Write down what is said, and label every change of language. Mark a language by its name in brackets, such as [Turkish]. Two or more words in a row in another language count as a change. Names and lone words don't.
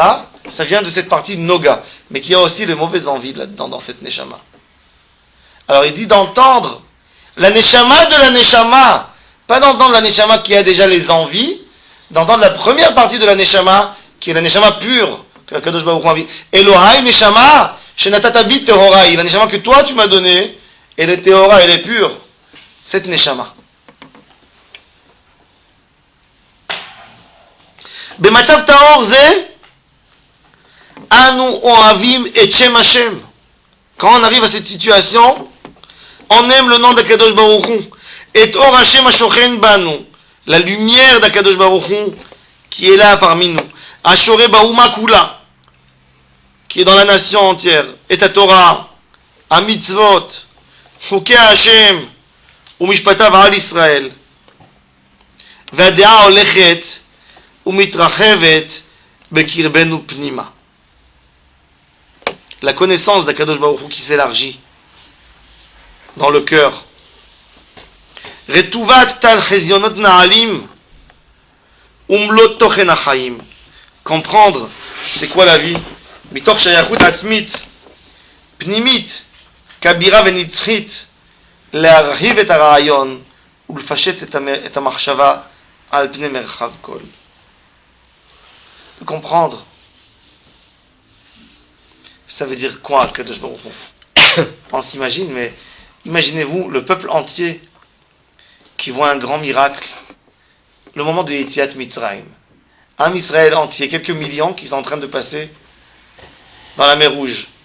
[French] Ça vient de cette partie Noga, mais qu'il y a aussi les mauvaises envies là-dedans, dans cette neshama. Alors il dit d'entendre la neshama de la neshama, pas d'entendre la neshama qui a déjà les envies, d'entendre la première partie de la neshama, qui est la neshama pure, que la Kadosh Baruch Hu a envie. [Hebrew] אלוהי נשמה שנתת בי טהורה, [French] la neshama que toi tu m'as donnée, elle est tehora, elle est pure. Cette neshama. [Hebrew] במצב טהור זה, אנו אוהבים את שם השם. [French] Quand on arrive à cette situation, on aime le nom d'Akadosh Baruch Hu. Et [Hebrew] אור השם השוכן בנו, [French] la lumière d'Akadosh Baruch Hu qui est là parmi nous. [Hebrew] אשר באומה כולה, [French] qui est dans la nation entière. Et à [Hebrew] Torah, à Mitzvot, חוקי השם ומשפטיו על ישראל. והדעה הולכת ומתרחבת בקרבנו פנימה. [French] La connaissance d'Akadosh Baruch Hu qui s'élargit dans le cœur. [Hebrew] רטובת טל חזיונות נעלים ומלוא תוכן החיים. [French] Comprendre c'est quoi la vie. [Hebrew] מתוך שייכות עצמית, פנימית, כבירה ונצחית, להרחיב את הרעיון ולפשט את המחשבה על פני מרחב כל. [French] De comprendre, ça veut dire quoi, Kadosh Baruch Hu? On s'imagine, mais imaginez-vous le peuple entier qui voit un grand miracle, le moment de Yetziat Mitzrayim. Un Israël entier, quelques millions qui sont en train de passer dans la mer Rouge.